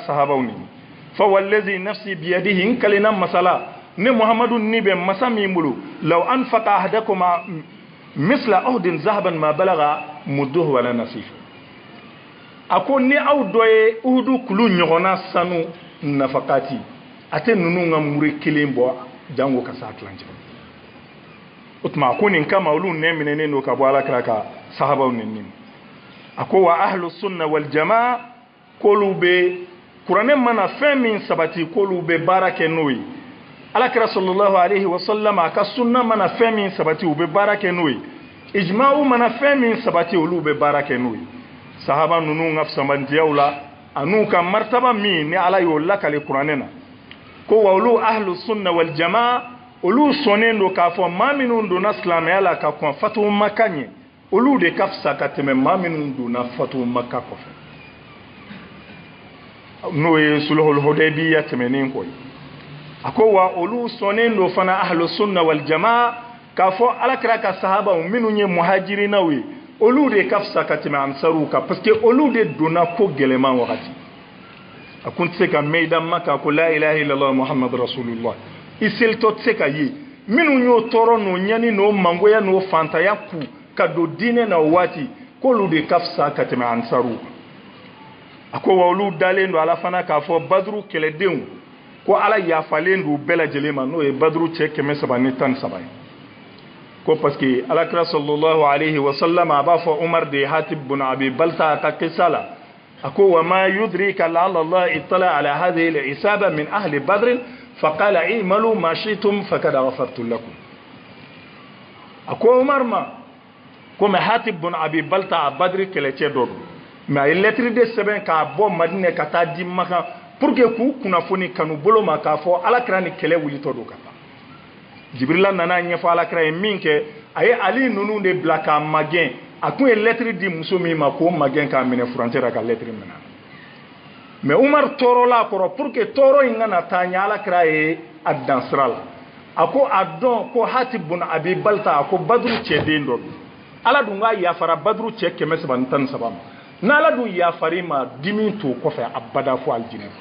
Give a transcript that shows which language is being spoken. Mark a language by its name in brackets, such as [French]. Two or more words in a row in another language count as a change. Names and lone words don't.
[Bambara] sahabaw ni [Arabic] فوالذي نفسي بيده [Bambara] n kalina masala ne muhammadu ni bɛ masa min bolo [Arabic] لو أنفق أحدكم مثل أحد ذهبا ما بلغ مده ولا نصيفه [Bambara] ako ni aw dɔ ye uhudu kulu ɲɔgɔnna sanu nafakati a tɛ ninnu ka muri kelen bɔ jango ka saa tilancɛ o tuma ko nin kama olu nɛ minɛnen don ka bɔ alakira ka sahabaw ninnu a ko [Arabic] وأهل السنة والجماعة [Bambara] k'olu bɛ kuranɛ mana fɛn min sabati k'olu bɛ baara kɛ n'o ye alakira [Arabic] صلى الله عليه وسلم [Bambara] a ka sunna mana fɛn min sabati u bɛ baara kɛ n'o ye ijma'u mana fɛn min sabati olu bɛ baara kɛ n'o ye sahaba ninnu ka fisamantiyaw la an'u ka martaba min ni ala y'o lakale kuranɛ na ko wa olu [Arabic] أهل السنة والجماعة [Bambara] olu sɔnnen don k'a fɔ maa minnu donna silamɛya la ka kɔn fatuhu maka ɲɛ olu de ka fisa ka tɛmɛ maa minnu donna fatuhu maka kɔfɛ n'o ye sulhul hudaybiya tɛmɛnen kɔ ye a ko wa olu sɔnnen don fana [Arabic] أهل السنة والجماعة [Bambara] k'a fɔ alakira ka sahabaw minnu ye muhajirinaw ye olu de ka fisa ka tɛmɛ ansaruw kan [French] parce que [Bambara] olu de donna ko gɛlɛman wagati a kun tɛ se ka mɛn i da Maka ko [Arabic] لا إله إلا الله محمد رسول الله [Bambara] i selitɔ tɛ se ka ye minnu y'o tɔɔrɔ n'o ɲani n'o mangoya n'o fantanya ku ka don diinɛ na o waati k'olu de ka fisa ka tɛmɛ ansaruw kan a ko wa olu dalen don ala fana k'a fɔ baduru kɛlɛdenw ko ala yafalen don bɛɛ lajɛlen ma n'o ye baduru cɛ 313 ye ko [French] parce que [Bambara] alakira [Arabic] صلى الله عليه وسلم [Bambara] a b'a fɔ umar de hatib bin abi balta a ka kisa la a ko [Arabic] وما يدريك لعل الله اطلع على هذه العصابة من أهل بدر فقال اعملوا ما شئتم فقد غفرت لكم [Bambara] a ko umar ma ko mais hatib bin abi balta a badri kɛlɛcɛ dɔ don mais a ye lettre de sɛbɛn k'a bɔ madinɛ ka taa di Maka [French] pour que [Bambara] k'u kunnafoni kanu bolo ma k'a fɔ alakira ni kɛlɛ wulitɔ don ka ban jibrila nana ɲɛfɔ alakira ye min kɛ a ye ali ninnu de bila k'a magɛn a tun ye lettre di muso min ma k'o magɛn k'a minɛ furancɛ la ka lettre minɛ mais umar tɔɔrɔla a kɔrɔ [French] pour que [Bambara] tɔɔrɔ in kana taa ɲɛ alakira ye a dan sira la a ko a dɔn ko hatib bin abi balta a ko baduru cɛden dɔ don ala dun k'a yafara baduru cɛ 313 ma n'ala dun yafari ma dimi t'o kɔfɛ abada fo aljinɛ